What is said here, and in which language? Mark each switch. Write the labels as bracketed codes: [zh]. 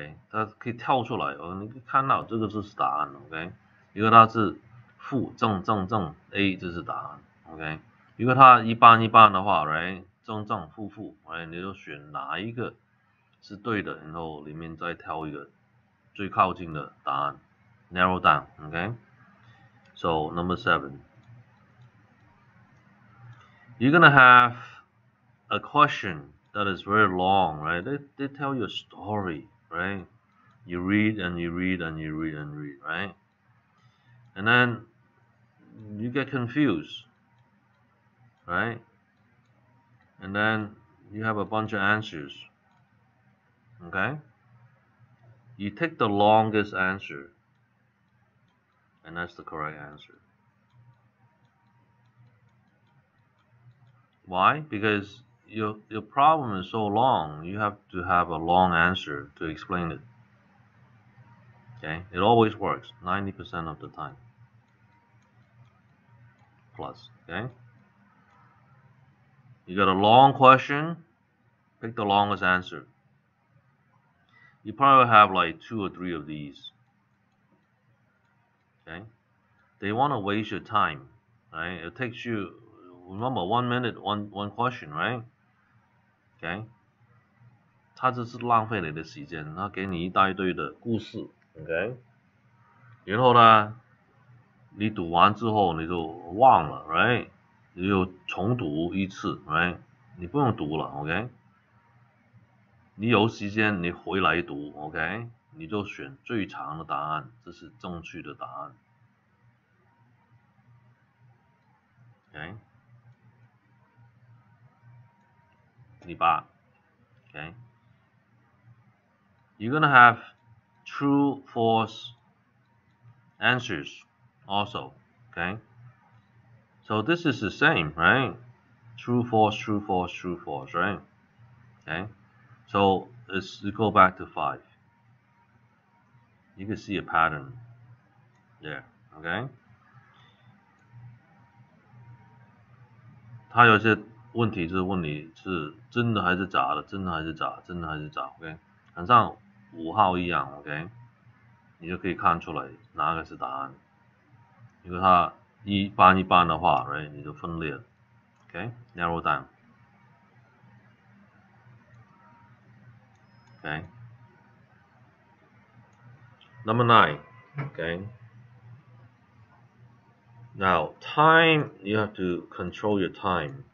[zh] 它可以跳出来，你可以看到这个就是答案 ，OK， 如果它是负正 ，A 这是答案 ，OK， 如果它一半的话 ，right， 正负 ，right， 你就选哪一个是对的，然后里面再挑一个最靠近的答案 ， [en] narrow down， [zh] OK。 [en] So number 7, you're gonna have a question that is very long, right? They tell you a story, right? You read and you read and you read and read, right? And then you get confused, right? And then you have a bunch of answers, okay? You take the longest answer, and that's the correct answer. Why? Because your problem is so long, you have to have a long answer to explain it. Okay? It always works, 90% of the time. Plus, okay? You got a long question, pick the longest answer. You probably have like 2 or 3 of these. Okay? They want to waste your time, right? It takes you remember 1 minute one question, right? [zh] OK， 他这是浪费你的时间，他给你一大堆的故事 ，OK， 然后呢，你读完之后你就忘了 ，right？你就重读一次 ，right？ 你不用读了 ，OK？你有时间你回来读 ，OK？ 你就选最长的答案，这是正确的答案 ，OK？第8 ，OK？ [en] You're gonna have true, false answers also, okay? So this is the same, right? True, false, true, false, true, false, right? Okay. So let's go back to 5. You can see a pattern there, okay? [zh] 它有些问题是问你是真的还是假的，真的还是假，真的还是假 ，OK？很像5号一样 ，OK？ 你就可以看出来哪个是答案。如果它一半一半的话 ，right？你就分裂 ，OK？ [en] Narrow down。 Okay. Number 9. Okay. Now, time, you have to control your time.